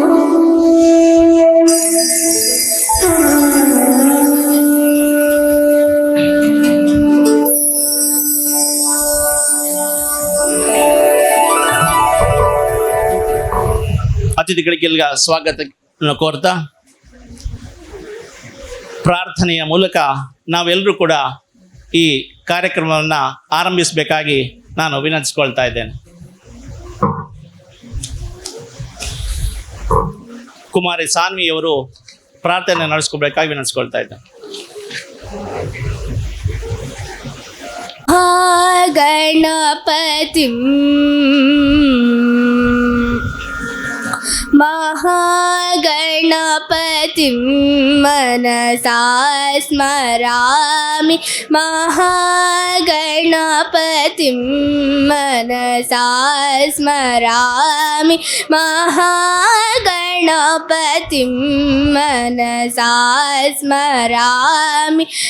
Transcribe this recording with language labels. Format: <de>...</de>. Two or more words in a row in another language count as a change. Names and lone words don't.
<kn>ಅತಿಥಿಗಳಿಗೆಲ್ಲ ಸ್ವಾಗತ ಕೋರ್ತಾ ಪ್ರಾರ್ಥನೆಯ ಮೂಲಕ ನಾವೆಲ್ಲರೂ ಕೂಡ ಈ ಕಾರ್ಯಕ್ರಮವನ್ನು ಆರಂಭಿಸಬೇಕಾಗಿ ನಾನು ವಿನಂತಿಸಿಕೊಳ್ತಾ ಇದ್ದೇನೆ. ಕುಮಾರಿ ಸಾನ್ವಿಯವರು ಪ್ರಾರ್ಥನೆ ನಡೆಸ್ಕೊಳ್ಬೇಕಾಗಿ ವಿನಂತಿಸಿಕೊಳ್ತಾ ಇದ್ದೇನೆ.</kn> <sa>ಗಣಪತಿಂ महागणपतिं मनसा स्मरामि महागणपतिं मनसा स्मरामि महागणपतिं गणपतिं मनसा स्मरामि</sa>